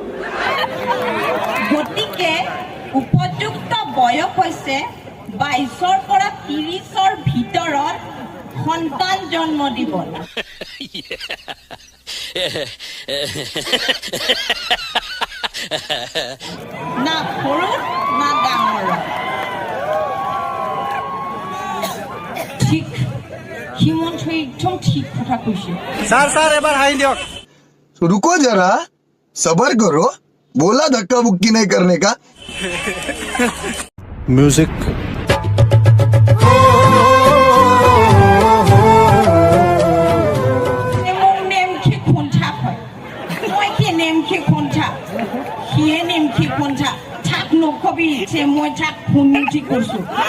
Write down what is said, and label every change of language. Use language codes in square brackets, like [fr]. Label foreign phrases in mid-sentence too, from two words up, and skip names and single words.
[as] গতিকে উপযুক্ত বয়স হৈছে 22ৰ পৰা 30ৰ ভিতৰত সন্তান জন্ম দিব না সৰু না ডাঙৰ ঠিক হিমন্ত একদম ঠিক কথা কৈছে ছাৰ এবাৰ হাই দিয়ক [hi] रुको जरा सबर करो बोला धक्का बुक्की नहीं करने का म्यूजिक [as] নেমকি কোনটা হয় মই কি নেমকি কোনটা সিয়ে নেমকি কোনটা থাক নকবি যে মই থাক ফোন ঠিক কৰিছো